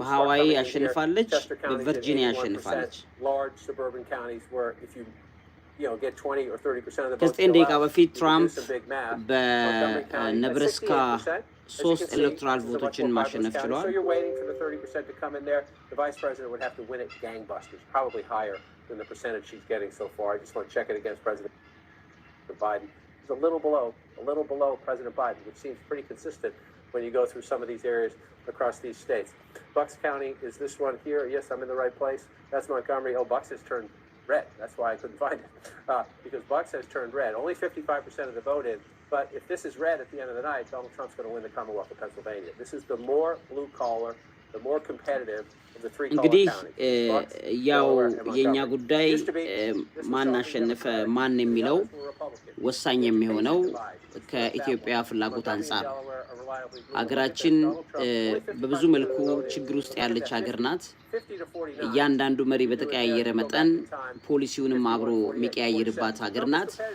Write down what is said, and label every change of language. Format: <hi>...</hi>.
<am>በሃዋይ አሸንፋለች በቨርጂኒያ አሸንፋለች</am> <en>large suburban counties where if you get 20 or 30% of the votes</en> <am>ከ9 ደቂቃ በፊት ትራምፕ በነብራስካ 3 ኤሌክቶራል ቮቶችን ማሸነፍ ችሏል</am> <en>so you're waiting for the 30% to come in there the vice president would have to win it gangbusters probably higher than the percentage she's getting so far I just want to check it against President Biden a little below President Biden, which seems pretty consistent when you go through some of these areas across these states. Bucks County is this one here. Yes, I'm in the right place. That's Montgomery. Oh, Bucks has turned red. That's why I couldn't find it. Because Bucks has turned red. Only 55% of the vote in. But if this is red at the end of the night, Donald Trump's going to win the Commonwealth of Pennsylvania. This is the more blue collar, the more competitive of the 3 collar counties.</en> <am>ያው የኛ ጉዳይ ማን አሸነፈ ማን የሚለው ወሳኝ የሚሆነው ከኢትዮጵያ ፍላጎት አንፃር አገራችን በብዙ መልኩ ችግር ውስጥ ያለች ሀገር ናት እያንዳንዱ መሪ በተቀያየረ መጠን ፖሊሲውንም አብሮ የሚቀያየርባት ሀገር ናት</am>